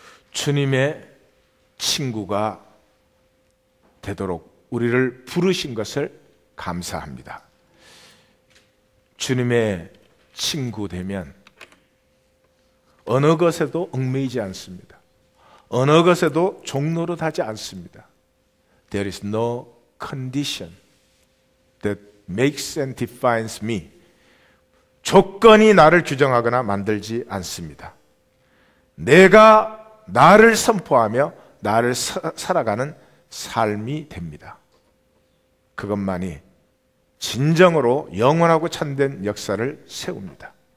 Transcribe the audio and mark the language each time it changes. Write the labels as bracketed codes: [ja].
[ko] 주님의 친구가 되도록 우리를 부르신 것을 감사합니다. 주님의 친구 되면 어느 것에도 얽매이지 않습니다. 어느 것에도 종노릇하지 않습니다. [en] There is no condition that makes and defines me. [ko] 조건이 나를 규정하거나 만들지 않습니다. 내가 나를 선포하며 나를 살아가는 삶이 됩니다. 그것만이 진정으로 영원하고 참된 역사를 세웁니다.